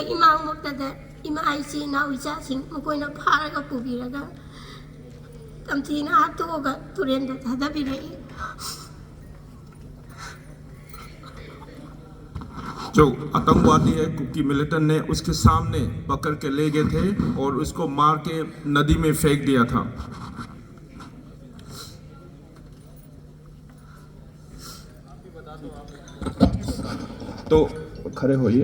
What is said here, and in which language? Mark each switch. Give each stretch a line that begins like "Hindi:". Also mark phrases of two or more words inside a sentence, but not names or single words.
Manipuri: ꯏꯃꯥꯃꯛꯇꯗ ꯏꯃꯥ ꯏꯆꯦ ꯏꯅꯥꯎ ꯏꯆꯥꯁꯤꯡ ꯃꯈꯣꯏꯅ ꯐꯥꯔꯒ ꯄꯨꯕꯤꯔꯒ ꯇꯝꯊꯤꯅ ꯍꯥꯠꯇꯣꯛꯑꯒ ꯇꯨꯔꯦꯟꯗ ꯊꯥꯗꯕꯤꯔꯛꯏ।
Hindi: जो आतंकवादी है कुकी मिलिटेंट ने उसके सामने पकड़ के ले गए थे और उसको मार के नदी में फेंक दिया था। तो खड़े होइए।